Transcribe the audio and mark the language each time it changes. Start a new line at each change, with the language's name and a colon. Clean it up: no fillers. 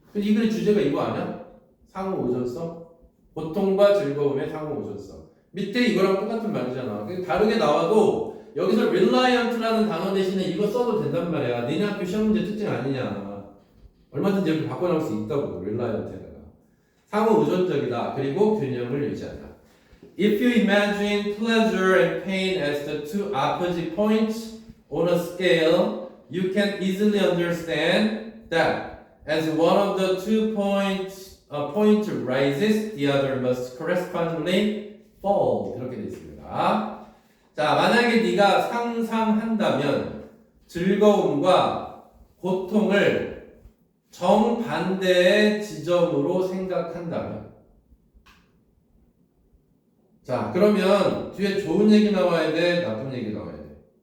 Korean: 근데 이 글의 주제가 이거 아니야? 상호 오존성? 고통과 즐거움의 상호 오존성. 밑에 이거랑 똑같은 말이잖아. 다르게 나와도 여기서 reliant라는 단어 대신에 이거 써도 된단 말이야. 니네 학교 시험 문제 특징 아니냐. 얼마든지 이렇게 바꿔 나올 수 있다고. reliant에다가. 상호 의존적이다. 그리고 균형을 유지한다.
English: If you imagine pleasure and pain as the two opposite points on a scale, you can easily understand that as one of the 2 points point rises, the other must correspondingly fall.
Korean: 이렇게 되어 있습니다. 자, 만약에 네가 상상한다면 즐거움과 고통을 정반대의 지점으로 생각한다면, 자, 그러면 뒤에 좋은 얘기 나와야 돼, 나쁜 얘기 나와야 돼.